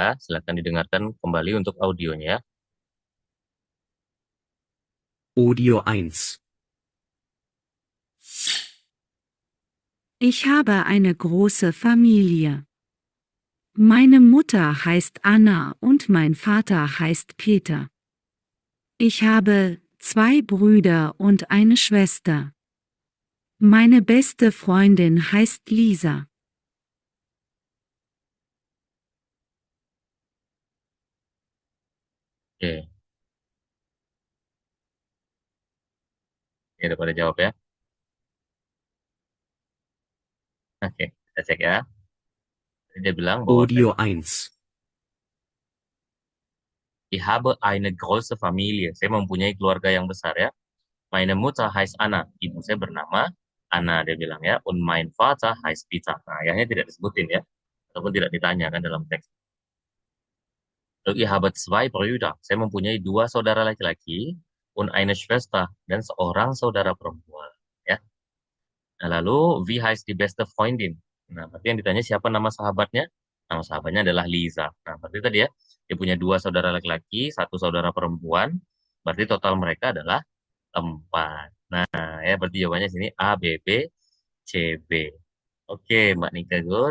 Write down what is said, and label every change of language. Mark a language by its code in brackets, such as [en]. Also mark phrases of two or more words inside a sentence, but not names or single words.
[id] Silakan didengarkan kembali untuk audionya ya. Audio 1. [de] Ich habe eine große Familie. Meine Mutter heißt Anna und mein Vater heißt Peter. Ich habe 2 Brüder und eine Schwester. Meine beste Freundin heißt Lisa. [id] Oke, ya udah pada jawab ya. Oke, kita cek ya. Jadi dia bilang bahwa Audio 1. [de] ich habe eine große Familie. [id] Saya mempunyai keluarga yang besar ya. [de] Meine Mutter heißt Anna. [id] Ibu saya bernama Anna, dia bilang ya. [de] Und mein Vater heißt Peter. [id] Nah, ayahnya tidak disebutin ya. Ataupun tidak ditanyakan dalam teks. [de] Lalu ich habe 2 Brüder. [id] Saya mempunyai dua saudara laki-laki. [de] Und eine Schwester. [id] Dan seorang saudara perempuan. Ya. Nah, lalu, [de] wie heißt die beste Freundin? [id] Nah, berarti yang ditanya siapa nama sahabatnya? Nama sahabatnya adalah Lisa. Nah, berarti tadi ya, dia punya dua saudara laki-laki, satu saudara perempuan. Berarti total mereka adalah 4. Nah, ya berarti jawabannya sini A, B, B, C, B. Oke, Mbak Nika good.